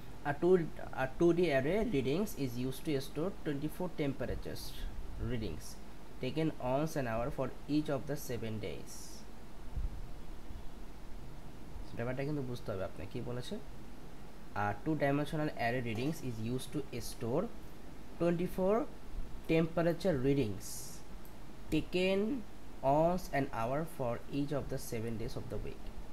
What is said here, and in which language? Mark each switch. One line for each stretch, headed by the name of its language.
English: A 2D array readings is used to store 24 temperatures readings taken once an hour for each of the 7 days.
Bangla: ব্যাপারটা কিন্তু বুঝতে হবে আপনি কি বলেছে।
English: A two-dimensional array readings is used to store 24 temperature readings taken once an hour for each of the 7 days of the week.